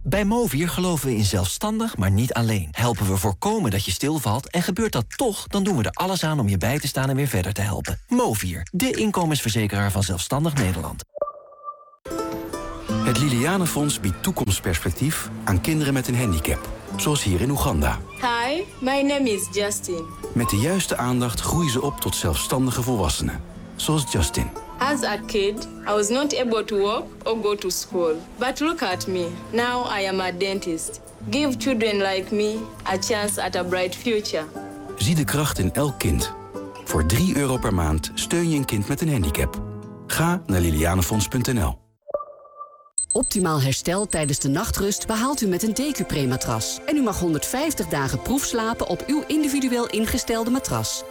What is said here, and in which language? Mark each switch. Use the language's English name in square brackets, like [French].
[Dutch] Bij Movier geloven we in zelfstandig, maar niet alleen. Helpen we voorkomen dat je stilvalt en gebeurt dat toch, dan doen we er alles aan om je bij te staan en weer verder te helpen. Movier, de inkomensverzekeraar van Zelfstandig Nederland. Het Liliane Fonds biedt toekomstperspectief aan kinderen met een handicap. Zoals hier in Oeganda. [English] Hi, my name is Justin. [Dutch] Met de juiste aandacht groeien ze op tot zelfstandige volwassenen. Zoals Justin. [English] As a kid, I was not able to walk or go to school. But look at me. Now I am a dentist. Give children like me a chance at a bright future. [Dutch] Zie de kracht in elk kind. Voor €3 per maand steun je een kind met een handicap. Ga naar lilianefonds.nl. Optimaal herstel tijdens de nachtrust behaalt u met een DQ-prematras. En u mag 150 dagen proefslapen op uw individueel ingestelde matras.